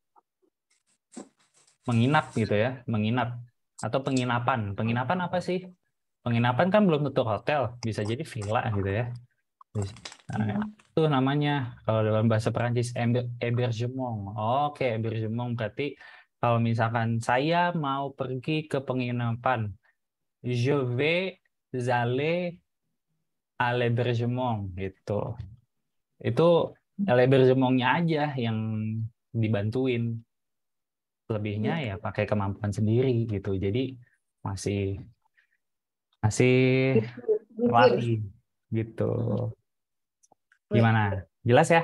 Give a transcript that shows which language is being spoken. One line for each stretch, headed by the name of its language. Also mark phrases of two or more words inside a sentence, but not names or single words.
Indonesian: Menginap gitu ya, menginap atau penginapan. Penginapan apa sih? Penginapan kan belum tentu hotel, bisa jadi villa gitu ya. Nah, itu namanya kalau dalam bahasa Perancis hébergement. Oke, hébergement berarti kalau misalkan saya mau pergi ke penginapan,
French: je vais aller à l'hébergement gitu.
Indonesian: Itu hébergementnya aja yang dibantuin. Lebihnya ya pakai kemampuan sendiri gitu. Jadi masih masih Mikir. terlatih gitu. Gimana? Jelas ya?